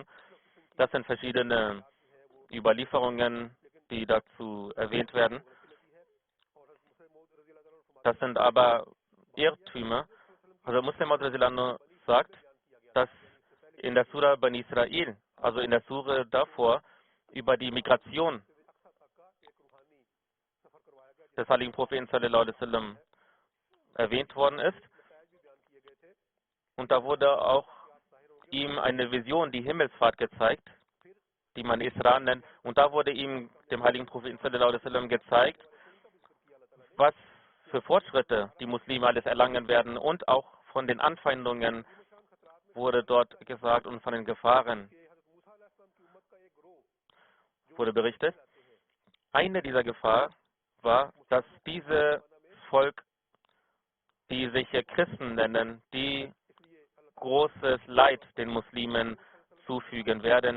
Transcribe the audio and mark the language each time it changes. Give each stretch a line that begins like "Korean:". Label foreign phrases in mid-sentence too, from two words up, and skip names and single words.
German: Das sind verschiedene Überlieferungen, die dazu erwähnt werden. Das sind aber Irrtümer. Also Muslim Maud sagt, dass in der Surah Bani Israel, also in der Surah davor, über die Migration des heiligen Propheten
Arabic: صلى الله عليه وسلم
German: erwähnt worden ist. Und da wurde auch ihm eine Vision, die Himmelsfahrt gezeigt, die man Isra nennt. Und da wurde ihm, dem heiligen Propheten
Arabic: صلى الله عليه وسلم,
German: gezeigt, was für Fortschritte die Muslime alles erlangen werden. Und auch von den Anfeindungen wurde dort gesagt und von den Gefahren wurde berichtet. Eine dieser Gefahren war, dass dieses Volk, die sich Christen nennen, die großes Leid den Muslimen zufügen werden.